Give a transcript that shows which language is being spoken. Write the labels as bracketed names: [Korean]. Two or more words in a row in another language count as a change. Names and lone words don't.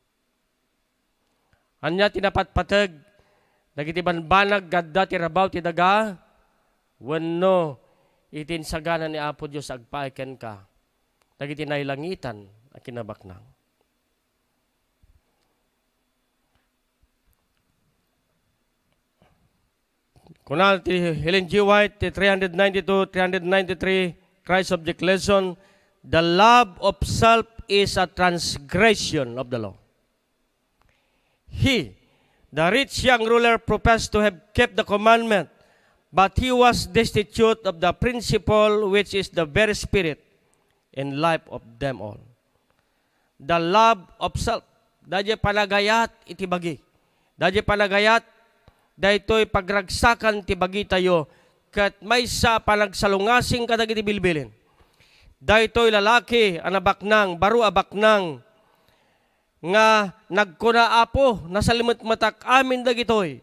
[Iloko] Anya tinapatpateg, dagiti banbanag gadda ti rabaw ti daga, wenno itin sagana ni Apo Dios agpaay ken ka. Dagiti nailangitan a kinabaknang. Kunal ti Helen G. White, ti 392-393, [English] Christ Object Lesson, the love of self is a transgression of the law. He, the rich young ruler, professed to have kept the commandment, but he was destitute of the principle which is the very spirit and life of them all. The love of self. [Iloko] Dadya panagayat iti bagi. Dadya panagayat daytoy pagragsakan ti bagi tayo ket maysa panagsalungasing kadagiti bilbilin. Daytoy lalaki anabaknang baro abaknang nga nagkuna Apo nasalimot matak amin dagitoy.